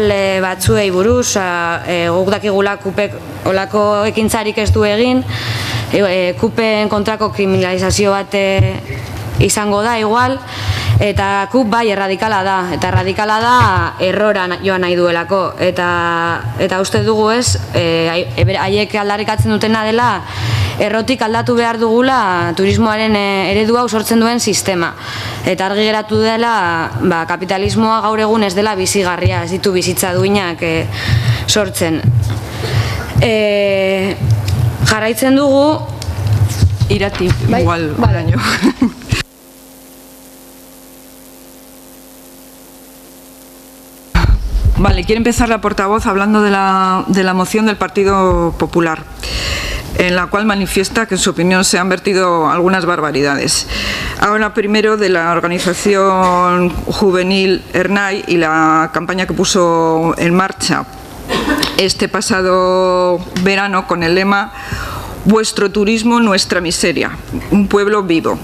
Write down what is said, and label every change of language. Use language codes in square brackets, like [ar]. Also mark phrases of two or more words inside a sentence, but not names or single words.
[eu] batzuei buruz, guk dakigula KUPek olako ekintzarik ez du egin, KUPen kontrako kriminalizazio bat izango da igual, eta KUP bai erradikala da, eta erradikala da errora joan nahi duelako, eta uste dugu ez, haiek aldarrikatzen dutena dela, errotik aldatu behar dugula turismoaren eredu hau sortzen duen sistema. Eta argi geratu dela, kapitalismoa gaur egun ez dela bizigarria, ez ditu bizitza duinak sortzen. Jarraitzen dugu... Irati, igual, baraino. [es] Vale, quiere empezar la portavoz hablando de la moción del Partido Popular, en la cual manifiesta que en su opinión se han vertido algunas barbaridades. Ahora primero de la organización juvenil Ernai y la campaña que puso en marcha este pasado verano con el lema "Vuestro turismo, nuestra miseria, un pueblo vivo".